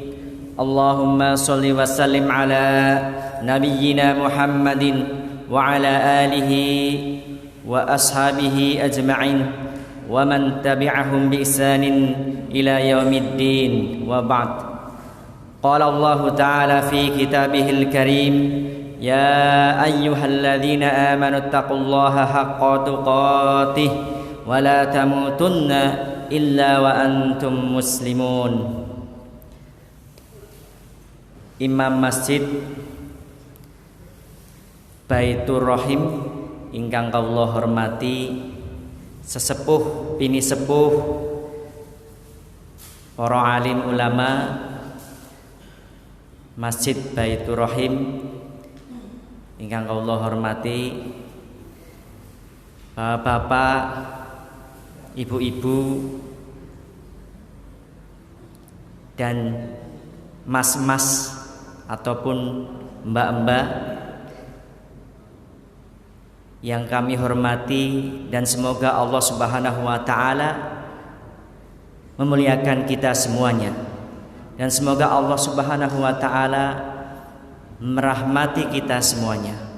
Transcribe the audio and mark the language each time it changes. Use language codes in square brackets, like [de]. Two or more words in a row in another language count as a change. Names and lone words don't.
[ar] اللهم صل وسلم على نبينا محمد وعلى آله وأصحابه أجمعين ومن تبعهم بإحسان إلى يوم الدين وبعد. قال الله تعالى في كتابه الكريم يا أيها الذين آمنوا اتقوا الله حق تقاته ولا تموتن إلا وأنتم مسلمون. [jv] Imam Masjid Baitur Rahim ingkang kawula hormati, sesepuh bini sepuh, para alim ulama Masjid Baitur Rahim ingkang kawula hormati, bapak, ibu-ibu, [id] dan mas-mas ataupun mbak-mbak yang kami hormati, dan semoga Allah [ar] سبحانه وتعالى [id] memuliakan kita semuanya, dan semoga Allah [ar] سبحانه وتعالى [id] merahmati kita semuanya.